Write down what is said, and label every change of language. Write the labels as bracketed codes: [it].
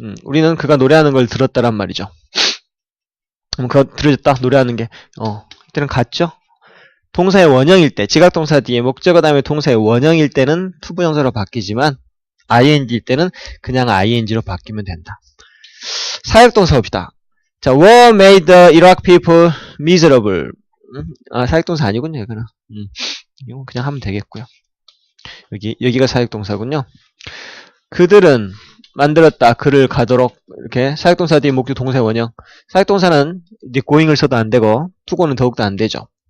[ko] 우리는 그가 노래하는 걸 들었다란 말이죠. 그거 들어졌다, 노래하는 게. 이때는 같죠? 동사의 원형일 때, 지각동사 뒤에 목적어 다음에 동사의 원형일 때는 투부정사로 바뀌지만 ing일 때는 그냥 ing로 바뀌면 된다. 사역동사 봅시다. [en] 자, war made the Iraq people miserable. [ko] 사역동사 아니군요, 이거는. 이건 그냥 하면 되겠고요. 여기가 사역동사군요. 그들은 만들었다. 그를 가도록 이렇게 사역동사 뒤에 목적 동사의 원형. 사역동사는 이제 going을 써도 안 되고 to-go는 더욱더 안 되죠.